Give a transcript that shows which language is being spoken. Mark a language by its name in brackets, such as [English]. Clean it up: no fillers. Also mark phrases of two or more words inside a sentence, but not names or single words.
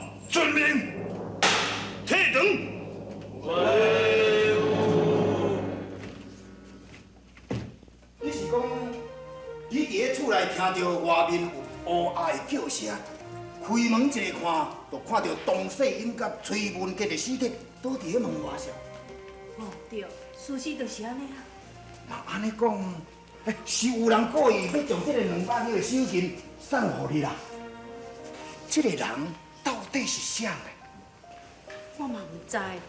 [Min Nan Chinese] 遵命。退堂。你是讲，你伫咧厝内听到外面有乌鸦的叫声，开门一看，就看到董世英甲崔文杰的尸体倒伫咧门外上。哦，对，事实就是安尼啊。那安尼讲，是有人故意要将这个200两的手金送互你啦？这个人到底是啥个？我嘛唔知。